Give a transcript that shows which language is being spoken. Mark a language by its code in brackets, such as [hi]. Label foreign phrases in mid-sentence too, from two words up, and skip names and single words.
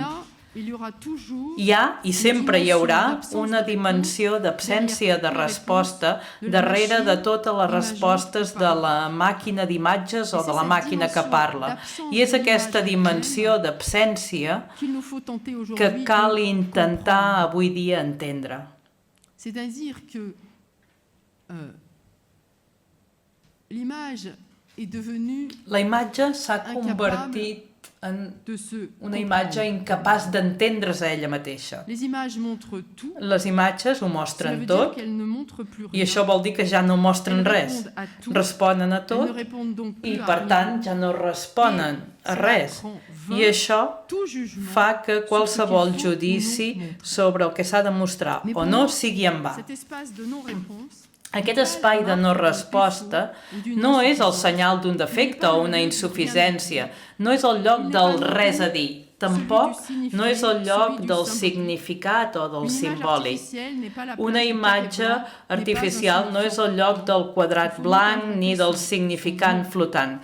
[ca] Hi ha i sempre hi haurà una dimensió d'absència de resposta darrere de totes les respostes de la màquina d'imatges o de la màquina que parla. I és aquesta dimensió d'absència que cal intentar avui dia entendre. [fr] C'est-à-dire que l'image est devenue [ca] La imatge s'ha convertit en una imatge incapaç d'entendre's a ella mateixa. [fr] Les images montrent tout. [ca] Les imatges ho mostren tot [fr] qu'elles ne montrent plus [ca] i això vol dir que ja no mostren res. Responen a tot i, per tant, ja no responen a res. I això fa que qualsevol judici sobre el que s'ha de mostrar o no sigui en va. [fr] Cet espace de non-réponse. [ca] Aquest espai de no resposta no és el senyal d'un defecte o una insuficiència, no és el lloc del res a dir, tampoc no és el lloc del significat o del simbòlic. Una imatge artificial no és el lloc del quadrat blanc ni del significant flotant.